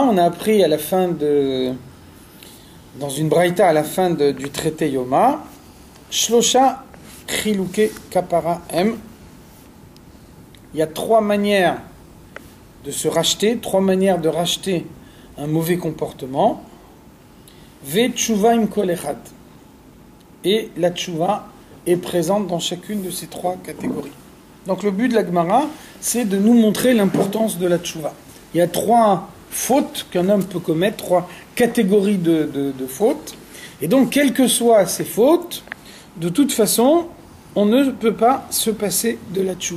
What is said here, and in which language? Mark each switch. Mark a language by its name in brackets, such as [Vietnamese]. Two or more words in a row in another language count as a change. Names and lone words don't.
[French] On a appris à la fin dans une braïta à la fin du traité Yoma, [Hebrew] שלושה חילוקי כפרה [French] M. Il y a trois manières de se racheter, trois manières de racheter un mauvais comportement. [Hebrew] ותשובה עם כל אחד. [French] Et la Tshuva est présente dans chacune de ces trois catégories. Donc le but de la Gemara, c'est de nous montrer l'importance de la Tshuva. Il y a trois fautes qu'un homme peut commettre, trois catégories de fautes. Et donc, quelles que soient ces fautes, de toute façon, on ne peut pas se passer de la Tshuva.